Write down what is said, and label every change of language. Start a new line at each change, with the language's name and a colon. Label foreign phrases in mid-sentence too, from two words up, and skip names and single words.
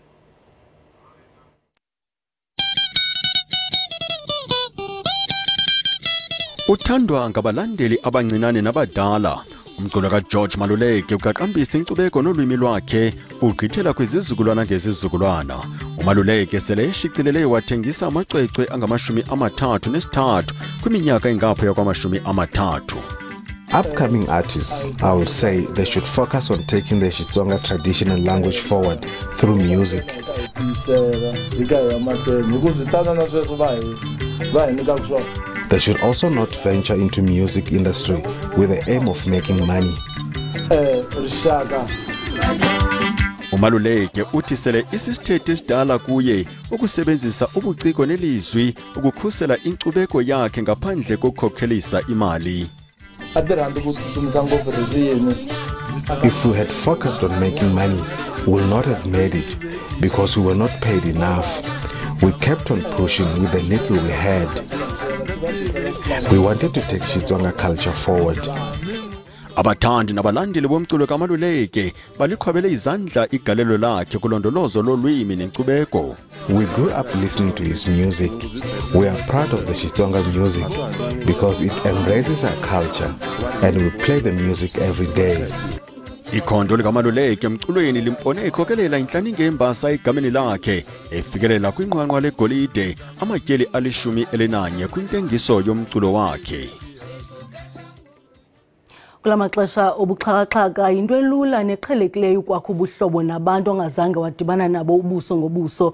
Xhosa: Uthandwa ngabalandeli abancinane nabadala. Umculo kaGeorge Maluleke uqaqambisa inkcubeko nolwimi lwakhe ugqithela kwizizukulwana ngezizukulwana. uMaluleke sele eshicilele wathengisa amacwecwe angama-33 kwiminyaka engaphaya kwama-30.
English: Upcoming artists, I would say they should focus on taking the Xitsonga traditional language forward through music. They should also not venture into music industry with the aim of making money.
Xhosa: uMaluleke uthi sele isisithethe esidala kuye ukusebenzisa ubuciko nelizwi ukukhusela inkcubeko yakhe ngaphandle kokukhokhelisa imali.
English: If we had focused on making money, we would not have made it because we were not paid enough. We kept on pushing with the little we had. We wanted to take Xitsonga culture forward.
Xhosa: Abathandi nabalandeli bomculo kaMaluleke balikhwabele izandla igalelo lakhe kulondolozo lolwimi nenkcubeko.
English: We grew up listening to his music. We are proud of the Xitsonga music because it embraces our culture and we play the music every day.
Xhosa: Ikhondo likaMaluleke emculweni limpone ekhokelela inhlaninge yembasa egameni lakhe efikelela kwinqwanqwa legolide amatyeli ali-11 kwintengiso yomculo wakhe. Kula maxesha obuxhakaxhaka into elula neqhelekileyo ukwakha ubuhlobo nabantu ongazange wadibana nabo ubuso ngobuso.